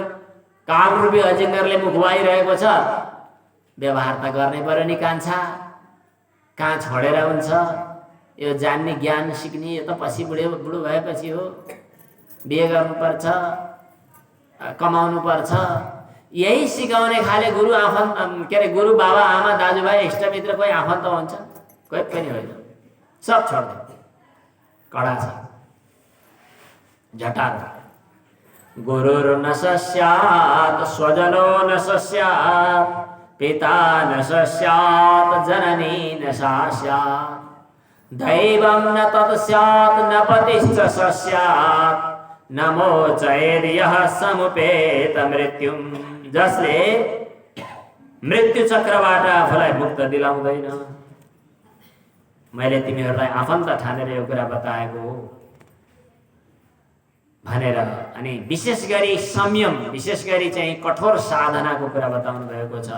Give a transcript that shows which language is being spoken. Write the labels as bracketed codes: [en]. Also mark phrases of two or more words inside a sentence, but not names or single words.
[ne] कागरूपी अजिङ्गरले मुख भइरहेको छ, व्यवहार त गर्नै पर्यो नि कान्छा, कहाँ छोडेर हुन्छ, यो जान्ने ज्ञान सिक्ने यो त पछि बुढो भएपछि हो, बिहे गर्नुपर्छ, कमाउनु पर्छ, यही सिकाउने खाले गुरु आफन्त के अरे गुरु बाबा आमा दाजुभाइ इष्टमित्र कोही आफन्त हुन्छ, कोही पनि होइन, सब छोड्दै कडा छ झटार। [sa] गुरुर् न सस्यात् स्वजनो न सस्यात् पिता न सस्यात् जननी न सा स्यात् दैवं न तत् स्यात् न पतिश्च सस्यात् न मोचयेद् यः समुपेत मृत्युम्। [ne] जसले मृत्यु चक्रबाट आफूलाई मुक्त दिलाउँदैन। मैले तिमीहरूलाई आफन्त ठानेर यो कुरा बताएको हो भनेर। अनि विशेष गरी संयम, विशेष गरी चाहिँ कठोर साधनाको कुरा बताउनु भएको छ।